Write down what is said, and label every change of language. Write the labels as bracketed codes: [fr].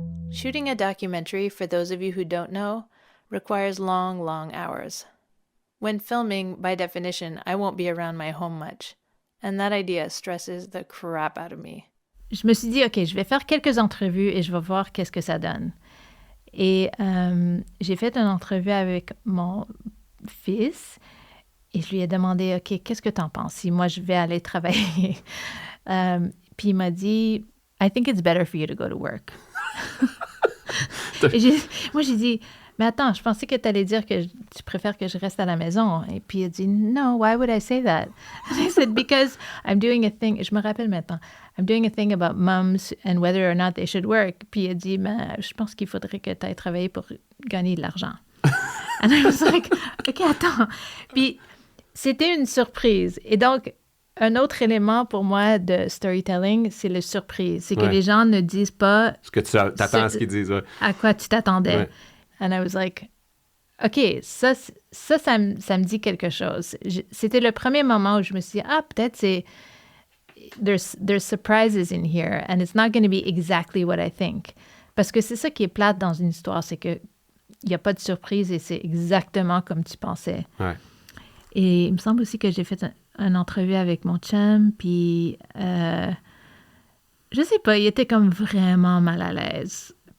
[en] Shooting a documentary, for those of you who don't know, requires long, long hours. When filming, by definition, I won't be around my home much, and that idea stresses the crap out of me. [fr] Je me suis dit, OK, je vais faire quelques entrevues et je vais voir qu'est-ce que ça donne. Et j'ai fait une entrevue avec mon fils et je lui ai demandé, OK, qu'est-ce que tu en penses si moi je vais aller travailler? Puis il m'a dit, [en] I think it's better for you to go to work. [fr] Et moi, j'ai dit, mais attends, je pensais que tu allais dire que tu préfères que je reste à la maison. Et puis il a dit, [en] no, why would I say that? And I said, because I'm doing a thing, [fr] je me rappelle maintenant, [en] I'm doing a thing about moms and whether or not they should work. [fr] Puis il a dit, mais je pense qu'il faudrait que tu ailles travailler pour gagner de l'argent. [en] And I was like, OK, attends. [fr] Puis c'était une surprise. Et donc, un autre élément pour moi de storytelling, c'est le surprise. C'est que les gens ne disent pas... Ce que tu t'attends à ce qu'ils disent. À quoi tu t'attendais. Ouais. [en] And I was like, OK, [fr] ça me dit quelque chose. C'était le premier moment où je me suis dit, peut-être c'est... [en] There's surprises in here and it's not going to be exactly what I think. [fr] Parce que c'est ça qui est plate dans une histoire, c'est que il n'y a pas de surprise et c'est exactement comme tu pensais. Ouais. Et il me semble aussi que j'ai fait une entrevue avec mon chum, puis je sais pas, il était comme vraiment mal à l'aise.